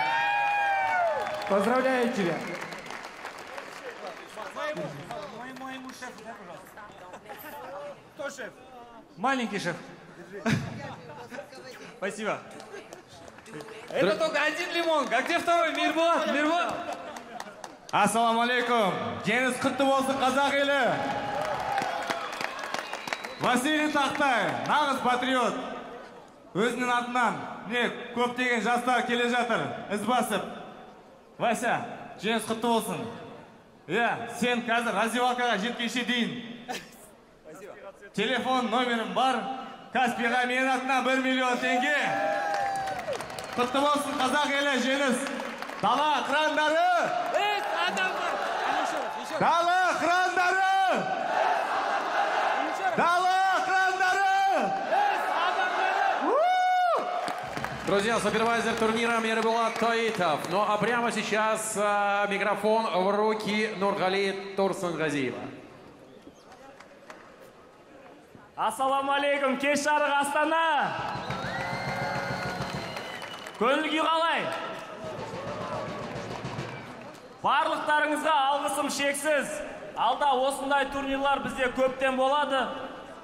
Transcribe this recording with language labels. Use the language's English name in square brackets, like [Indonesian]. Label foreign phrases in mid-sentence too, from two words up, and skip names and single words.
[Russian] Поздравляю тебя. Моему шефу, дай, пожалуйста. Кто шеф? Маленький шеф. Спасибо. Это только 1 лимон. А где второй? Мирбулат. [Arabic] السلام عليكم. [Kazakh] Жеңіс құтты болсын, қазақ елі. Василий Тахтай, нағыз патриот. Өзінің атынан, көптеген жастар келе жатыр, із басып. Вася, жеңіс құтты болсын. Сен қазір раздевалкаға жеткенше дейін. Телефон номерім бар. Каспиға менің атынан 1 000 000 теңге. Құтты болсын, қазақ елі, жеңіс. Дала қырандары! Дала қырандары! Дала қырандары! [Russian] Друзья, супервайзер турнира Мирбулат Таитов. Ну а прямо сейчас микрофон в руки Нургали Турсунгазиева. [Arabic] السلام عليكم, [Kazakh] кеш жарық Астана. Көңіл-күй қалай? Барлықтарыңызға алғысым шексіз. Алда осындай турнирлар бізде көптен болады.